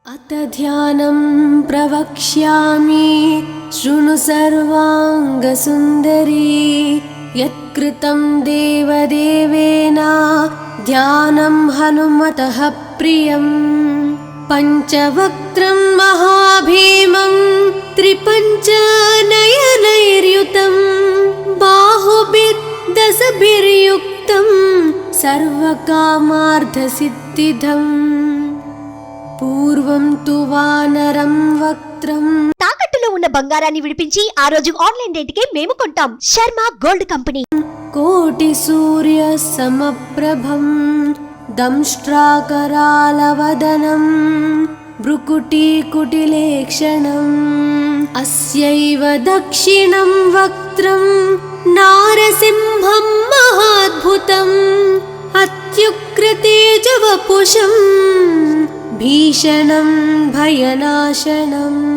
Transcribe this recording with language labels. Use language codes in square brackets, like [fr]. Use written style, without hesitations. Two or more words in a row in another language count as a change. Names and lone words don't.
[sa] अथ ध्यानं प्रवक्ष्यामि शृणु सर्वाङ्गसुन्दरी यत्कृतं देवदेवेन ध्यानं हनुमतः प्रियं पञ्चवक्त्रं महाभीमं त्रिपञ्चनयनैर्युतं बाहुभिर्दशभिर्युक्तं सर्वकामार्थसिद्धिदम् పూర్వం తు వానరం వక్త్రం [te] తాకట్టులో ఉన్న బంగారాన్ని విడిపించి ఆ రోజు ఆన్లైన్ రేటుకే మేము కొంటాం. శర్మ గోల్డ్ కంపెనీ. [sa] కోటి సూర్య సమప్రభం దంష్ట్రాకరాలవదనం భృకుటి కుటిలేక్షణం అస్యైవ దక్షిణం వక్త్రం నారసింహం మహాద్భుతం అత్యుగ్రతేజవపుషం భీషణం భయనాశనం